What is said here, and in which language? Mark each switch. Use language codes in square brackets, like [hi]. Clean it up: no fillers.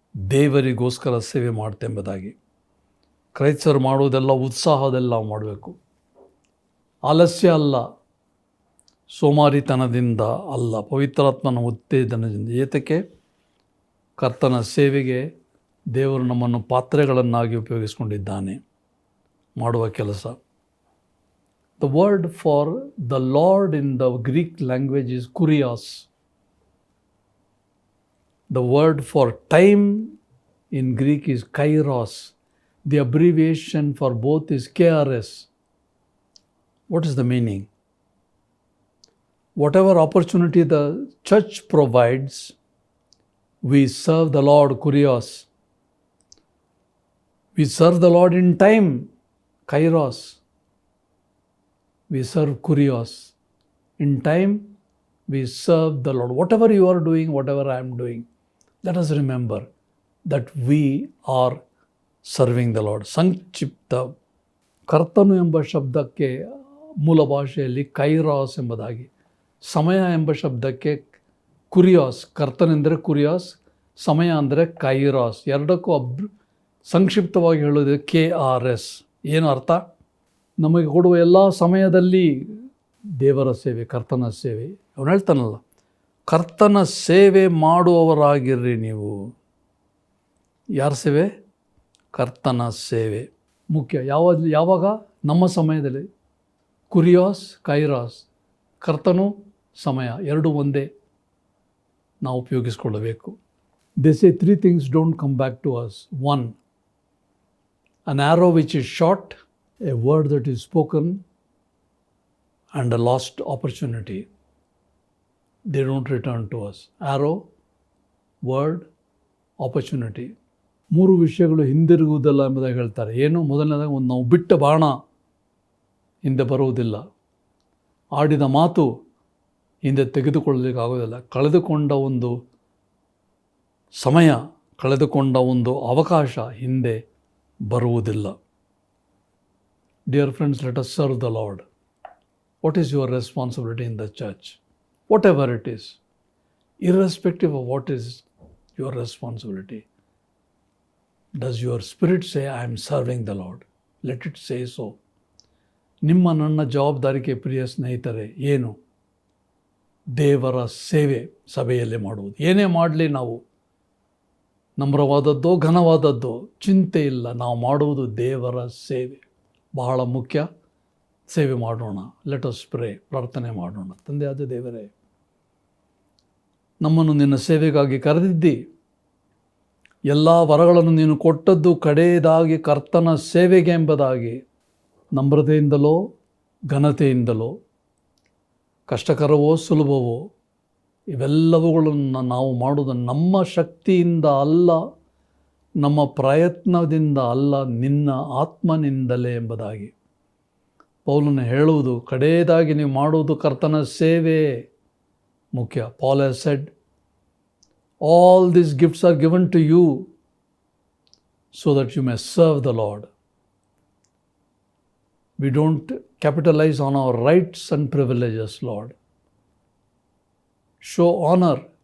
[kn] ದೇವರಿಗೋಸ್ಕರ ಸೇವೆ ಮಾಡ್ತೇವೆ ಎಂಬುದಾಗಿ. ಕ್ರೈಸ್ತರು ಮಾಡುವುದೆಲ್ಲ ಉತ್ಸಾಹದೆಲ್ಲ ಮಾಡಬೇಕು, ಆಲಸ್ಯ ಅಲ್ಲ, ಸೋಮಾರಿತನದಿಂದ ಅಲ್ಲ, ಪವಿತ್ರಾತ್ಮನ ಉತ್ತೇಜನದಿಂದ. ಏತಕ್ಕೆ? ಕರ್ತನ ಸೇವೆಗೆ ದೇವರು ನಮ್ಮನ್ನು ಪಾತ್ರೆಗಳನ್ನಾಗಿ ಉಪಯೋಗಿಸಿಕೊಂಡಿದ್ದಾನೆ ಮಾಡುವ ಕೆಲಸ. [en] The word for the Lord in the Greek language is kurios. The word for time in Greek is kairos. The abbreviation for both is KRS. What is the meaning? Whatever opportunity the church provides, we serve the Lord kurios. We serve the Lord in time, kairos. We serve kurios. In time, we serve the Lord. Whatever you are doing, whatever I am doing, let us remember that we are serving the Lord. [kn] ಸಂಕ್ಷಿಪ್ತ ಕರ್ತನು ಎಂಬ ಶಬ್ದಕ್ಕೆ ಮೂಲ ಭಾಷೆಯಲ್ಲಿ ಕೈರಾಸ್ ಎಂಬುದಾಗಿ, ಸಮಯ ಎಂಬ ಶಬ್ದಕ್ಕೆ ಕುರಿಯಾಸ್, ಕರ್ತನೆಂದರೆ ಕುರಿಯಾಸ್, ಸಮಯ ಅಂದರೆ ಕೈರಾಸ್. ಎರಡಕ್ಕೂ ಸಂಕ್ಷಿಪ್ತವಾಗಿ ಹೇಳೋದು KRS. ಏನು ಅರ್ಥ? ನಮಗೆ ಕೊಡುವ ಎಲ್ಲ ಸಮಯದಲ್ಲಿ ದೇವರ ಸೇವೆ, ಕರ್ತನ ಸೇವೆ. ಅವನು ಹೇಳ್ತಾನಲ್ಲ, ಕರ್ತನ ಸೇವೆ ಮಾಡುವವರಾಗಿರ್ರಿ ನೀವು. ಯಾರ ಸೇವೆ? ಕರ್ತನ ಸೇವೆ ಮುಖ್ಯ. ಯಾವಾಗ? ನಮ್ಮ ಸಮಯದಲ್ಲಿ. ಕುರಿಯಾಸ್, ಕೈರಾಸ್, ಕರ್ತನು, ಸಮಯ ಎರಡು ಒಂದೇ ನಾವು ಉಪಯೋಗಿಸ್ಕೊಳ್ಳಬೇಕು. [en] They say 3 things don't come back to us. 1, an arrow which is shot, a word that is spoken, and a lost opportunity. They don't return to us. Arrow, word, opportunity. [kn] 3 ವಿಷಯಗಳು ಹಿಂದಿರುಗುವುದಿಲ್ಲ ಎಂಬುದಾಗಿ ಹೇಳ್ತಾರೆ. ಏನು? ಮೊದಲನೇದಾಗಿ ನಾವು ಬಿಟ್ಟ ಬಾಣ ಹಿಂದೆ ಬರುವುದಿಲ್ಲ. ಆಡಿದ ಮಾತು ಹಿಂದೆ ತೆಗೆದುಕೊಳ್ಳಲಿಕ್ಕಾಗೋದಿಲ್ಲ. ಕಳೆದುಕೊಂಡ ಒಂದು ಸಮಯ, ಕಳೆದುಕೊಂಡ ಒಂದು ಅವಕಾಶ ಹಿಂದೆ ಬರುವುದಿಲ್ಲ. [en] Dear friends, let us serve the Lord. What is your responsibility in the church? Whatever it is, irrespective of what is your responsibility. Does your spirit say, I am serving the Lord? Let it say so. [kn] ನಿಮ್ಮ ನನ್ನ ಜವಾಬ್ದಾರಿಕೆ ಪ್ರಿಯ ಸ್ನೇಹಿತರೆ ಏನು? ದೇವರ ಸೇವೆ ಸಭೆಯಲ್ಲಿ ಮಾಡುವುದು. ಏನೇ ಮಾಡಲಿ ನಾವು, ನಮ್ರವಾದದ್ದೋ ಘನವಾದದ್ದೋ ಚಿಂತೆ ಇಲ್ಲ, ನಾವು ಮಾಡುವುದು ದೇವರ ಸೇವೆ. ಬಹಳ ಮುಖ್ಯ. ಸೇವೆ ಮಾಡೋಣ. Let us pray. ಪ್ರಾರ್ಥನೆ ಮಾಡೋಣ. ತಂದೆಯಾದ ದೇವರೇ, ನಮ್ಮನ್ನು ನಿನ್ನ ಸೇವೆಗಾಗಿ ಕರೆದಿದ್ದಿ. ಎಲ್ಲ ವರಗಳನ್ನು ನೀನು ಕೊಟ್ಟದ್ದು ಕಡೆಯದಾಗಿ ಕರ್ತನ ಸೇವೆಗೆ ಎಂಬುದಾಗಿ ನಮ್ರತೆಯಿಂದಲೋ ಘನತೆಯಿಂದಲೋ, ಕಷ್ಟಕರವೋ ಸುಲಭವೋ, ಇವೆಲ್ಲವುಗಳನ್ನು ನಾವು ಮಾಡುವುದು ನಮ್ಮ ಶಕ್ತಿಯಿಂದ ಅಲ್ಲ, ನಮ್ಮ ಪ್ರಯತ್ನದಿಂದ ಅಲ್ಲ, ನಿನ್ನ ಆತ್ಮನಿಂದಲೇ ಎಂಬುದಾಗಿ ಪೌಲನು ಹೇಳುವುದು. ಕಡೆಯದಾಗಿ ನೀವು ಮಾಡುವುದು ಕರ್ತನ ಸೇವೆ ಮುಖ್ಯ. [en] Paul has said, all these gifts are given to you so that you may serve the Lord. We don't capitalize on our rights and privileges, Lord. Show honor.